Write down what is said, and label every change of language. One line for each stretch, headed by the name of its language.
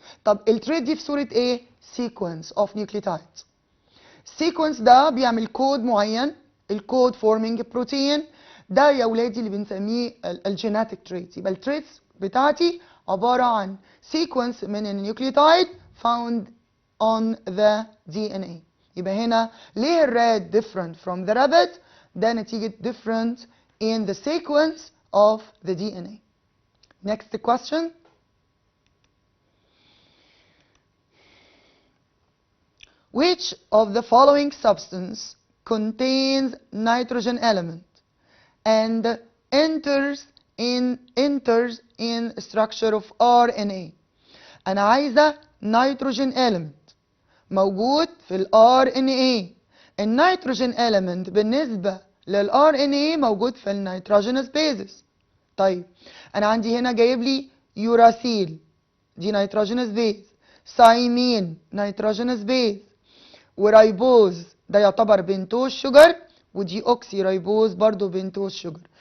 Arabic: طب التريت دي في صورة ايه؟
English: sequence of nucleotides.
Arabic: sequence ده بيعمل كود معين، الكود forming protein ده يا ولادي اللي بنسميه الجيناتيك تريتس. يبقى التريتس بتاعتي عبارة عن sequence من النيوكليوتايد
English: found on the DNA.
Arabic: يبقى هنا ليه الرات
English: different from the rabbit؟
Arabic: ده نتيجة
English: different in the sequence of the DNA. Next question. Which of the following substance contains nitrogen element and enters in structure of RNA؟
Arabic: أنا عايزة
English: nitrogen element
Arabic: موجود في ال
English: RNA.
Arabic: النيتروجين element بالنسبة لل RNA موجود في ال
English: nitrogenous bases.
Arabic: طيب أنا عندي هنا جايب لي يوراسيل دي nitrogenous base، سايمين nitrogenous base، ورايبوز ده يعتبر بنتوز شجر، ودي اوكسي رايبوز برضو بنتوز شجر.